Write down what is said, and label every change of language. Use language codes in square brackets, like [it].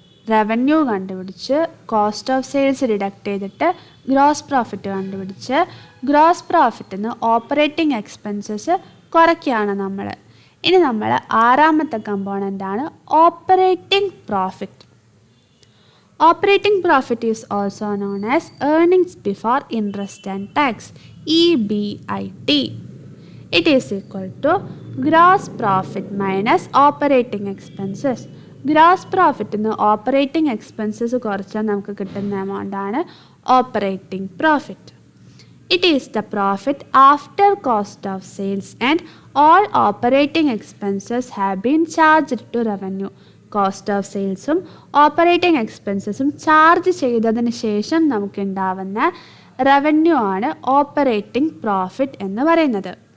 [ml] Revenue കണ്ടുപിടിച്ച്, cost of sales deduct ചെയ്തിട്ട് gross profit കണ്ടുപിടിച്ച്, ഗ്രോസ് പ്രോഫിറ്റിൽ നിന്ന് ഓപ്പറേറ്റിംഗ് എക്സ്പെൻസസ് കുറയ്ക്കുകയാണ് നമ്മൾ. ഇനി നമ്മൾ ആറാമത്തെ കമ്പോണൻ്റാണ് operating profit. [en] Operating profit is also known as earnings before interest and tax, EBIT. It is equal to gross profit minus operating expenses. [ml] Gross പ്രോഫിറ്റിൽ നിന്ന് operating expenses കുറച്ചാൽ നമുക്ക് കിട്ടുന്ന എമൗണ്ടാണ് operating profit. [en] It is the profit after cost of sales and all operating expenses have been charged to revenue. [ml] Cost of സെയിൽസും operating എക്സ്പെൻസസും charge ചെയ്തതിന് ശേഷം നമുക്കുണ്ടാവുന്ന revenue ആണ് operating profit എന്ന് പറയുന്നത്.